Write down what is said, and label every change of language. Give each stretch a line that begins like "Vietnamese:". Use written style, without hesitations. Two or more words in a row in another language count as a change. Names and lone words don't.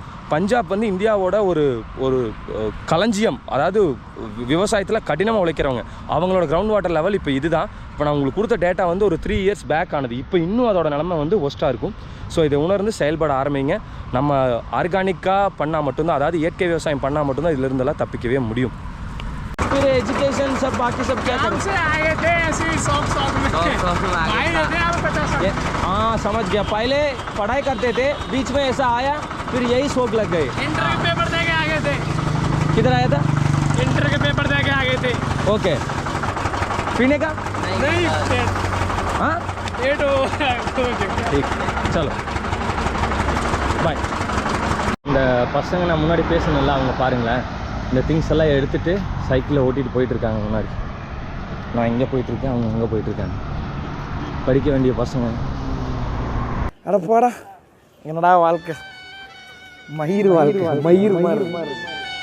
Tamil: பஞ்சாப் வந்து இந்தியாவோட ஒரு களஞ்சியம், அதாவது விவசாயத்தில் கடினமாக உழைக்கிறவங்க. அவங்களோட
English: ground water level
Tamil: இப்போ இதுதான். இப்போ நான் உங்களுக்கு கொடுத்த டேட்டா வந்து ஒரு
English: 3 years back
Tamil: ஆனது. இப்போ இன்னும் அதோட நிலைமை வந்து ஒஸ்ட்டாக இருக்கும். ஸோ இதை உணர்ந்து செயல்பட ஆரம்பிங்க. நம்ம ஆர்கானிக்காக பண்ணால் மட்டும்தான், அதாவது இயற்கை விவசாயம் பண்ணால் மட்டும்தான் இதிலிருந்தெல்லாம் தப்பிக்கவே முடியும்.
Hindi: फिर एजुकेशन सब बाकी सब क्या काम से आए थे ऐसे ही शौक में आए थे आप 50 हाँ समझ गया. पहले पढ़ाई करते थे, बीच में ऐसा आया, फिर यही शौक लग गए. इंटर के पेपर दे के आ गए थे. किधर आया था? इंटर के पेपर दे के आ गए थे. ओके. पीने का नहीं हाँ पेट ठीक. चलो பாய்.
Tamil: இந்த பசங்க நான் முன்னாடி பேசணும்ல, அவங்க பாருங்களேன், இந்த திங்ஸ் எல்லாம் எடுத்துகிட்டு சைக்கிளில் ஓட்டிகிட்டு போயிட்டுருக்காங்க. முன்னாடி நான் இங்கே போயிட்டுருக்கேன், அவங்க அங்கே போயிட்டுருக்காங்க. படிக்க வேண்டிய பசங்க. அட போடா, என்னடா வாழ்க்கை, மயிர் வாழ்க்கை, மயிர் மாதிரி.